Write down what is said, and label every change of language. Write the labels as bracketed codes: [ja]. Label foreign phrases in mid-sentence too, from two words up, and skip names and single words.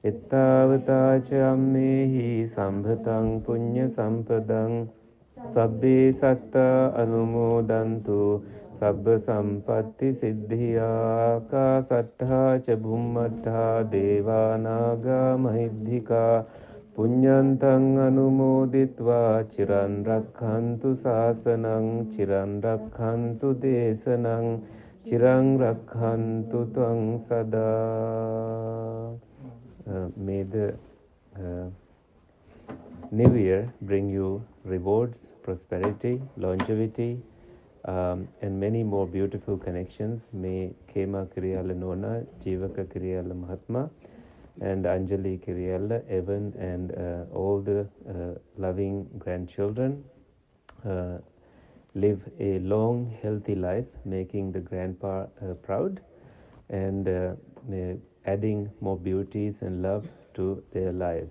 [pi] Ittavatāca ammehi sambhatang puñña sampadang sabbe satta anumodantu sabba sampatti siddhiyā kāsattha ca bhummattha devānāgā mahidhikā puññantang anumoditvā ciran rakkhantu sāsanang ciran rakkhantu desanang ciran rakkhantu tvang sadā. [en] May the New Year bring you rewards, prosperity, longevity, and many more beautiful connections. May Kema Kiriella Nona, Jivaka Kiriella Mahatma, and Anjali Kiriella, Evan, and all the loving grandchildren live a long, healthy life, making the grandpa proud, and adding more beauties and love to their lives.